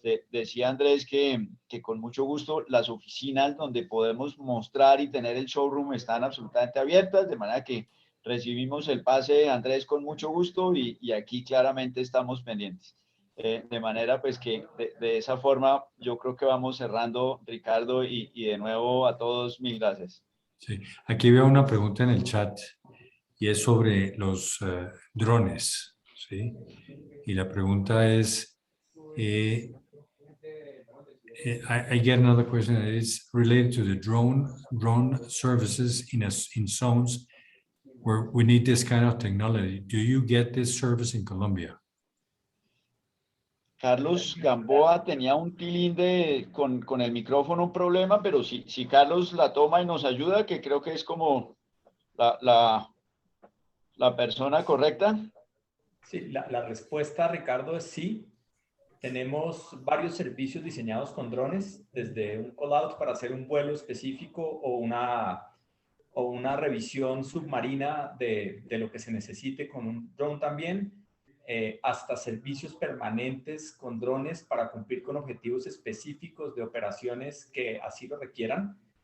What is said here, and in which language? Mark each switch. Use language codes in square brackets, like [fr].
[es] Decía Andrés que con mucho gusto las oficinas donde podemos mostrar y tener el showroom están absolutamente abiertas, de manera que recibimos el pase, Andrés, con mucho gusto, y aquí claramente estamos pendientes. De manera pues que de esa forma yo creo que vamos cerrando, Ricardo, y de nuevo a todos mil gracias. Sí. Aquí veo una pregunta en el chat y es sobre los drones, ¿sí? Y la pregunta es, [en] I get another question that is related to the drone services in zones where we need this kind of technology. Do you get this service in Colombia? [es] Carlos Gamboa tenía un tilín con el micrófono, un problema, pero si Carlos la toma y nos ayuda, que creo que es como la persona correcta. Sí, la respuesta, Ricardo, es sí. Tenemos varios servicios diseñados con drones, desde un call-out para hacer un vuelo específico o una revisión submarina de lo que se necesite con un drone también, hasta servicios permanentes con drones para cumplir con objetivos específicos de operaciones que así lo requieran.